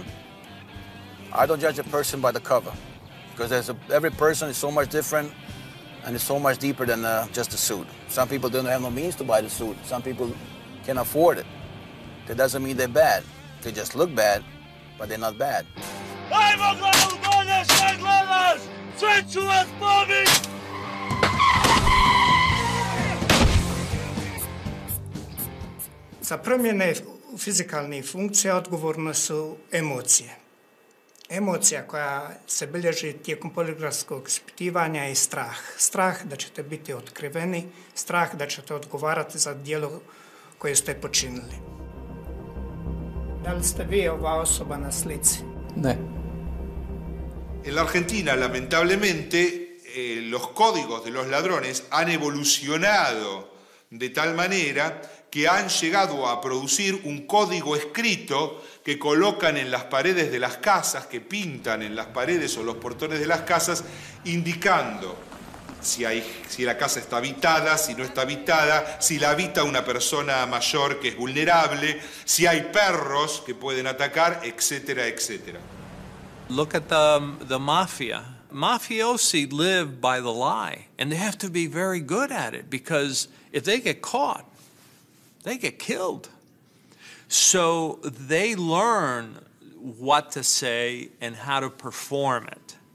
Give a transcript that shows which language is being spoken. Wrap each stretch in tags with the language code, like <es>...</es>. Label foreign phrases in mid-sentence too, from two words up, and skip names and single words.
<en>I don't judge a person by the cover, because every person is so much different and it's so much deeper than just the suit. Some people don't have no means to buy the suit. Some people can afford it. That doesn't mean they're bad. They just look bad, but they're not bad.</en> <hr>Ajmo glavu dolje, sve gledaš! Sve ću vas pobiti! Za promjene fizikalnih funkcija odgovorne su emocije. Emocija koja se bilježi tijekom poligrafskog ispitivanja je strah. Strah da ćete biti otkriveni, strah da ćete odgovarati za djelo koje ste počinili. Da li ste vi ova osoba na slici? Ne.</hr> <es>En la Argentina, lamentablemente, los códigos de los ladrones han evolucionado de tal manera que han llegado a producir un código escrito que colocan en las paredes de las casas, que pintan en las paredes o los portones de las casas, indicando si la casa está habitada, si no está habitada, si la habita una persona mayor que es vulnerable, si hay perros que pueden atacar, etcétera, etcétera.</es> <en>Look at the mafia. Mafiosi live by the lie, and they have to be very good at it, because if they get caught, they get killed. So they learn what to say and how to perform it.</en>